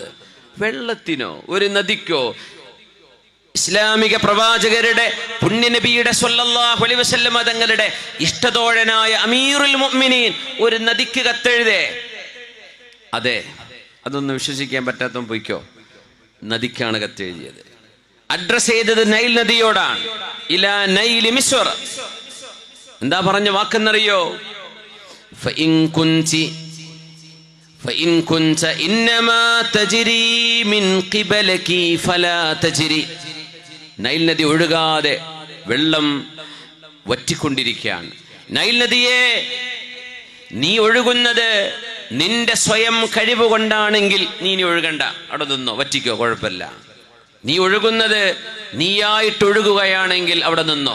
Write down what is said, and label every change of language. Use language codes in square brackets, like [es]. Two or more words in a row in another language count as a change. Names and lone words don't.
[ml] വെള്ളത്തിനോ ഒരു നദിക്കോ ഇസ്ലാമിക പ്രവാചകരുടെ പുണ്യനബിയുടെ [ar] صلى الله عليه وسلم [ml] തങ്ങളുടെ ഇഷ്ടതോഴനായ [ar] أمير المؤمنين [ml] ഒരു നദിക്ക് കത്തെഴുതേ? അതെ, അതൊന്നും വിശ്വസിക്കാൻ പറ്റാത്തവൻ പൊയ്ക്കോ. നദിക്കാണ് കത്തെഴുതിയത്. അഡ്രസ് ചെയ്തത് നൈൽ നദിയോടാണ്. [ar] إلى نيل مصر. [ml] എന്താ പറഞ്ഞ വാക്കെന്നറിയോ? [ar] فإن كنت إنما تجري من قبلك فلا تجري. [ml] നൈൽ നദി ഒഴുകാതെ വെള്ളം വറ്റിക്കൊണ്ടിരിക്കുകയാണ്. നൈൽ നദിയെ, നീ ഒഴുകുന്നത് നിന്റെ സ്വയം കഴിവ് കൊണ്ടാണെങ്കിൽ നീ ഒഴുകണ്ട, അവിടെ നിന്നോ, വറ്റിക്കോ, കുഴപ്പമില്ല. നീ ഒഴുകുന്നത് നീയായിട്ട് ഒഴുകുകയാണെങ്കിൽ അവിടെ നിന്നോ.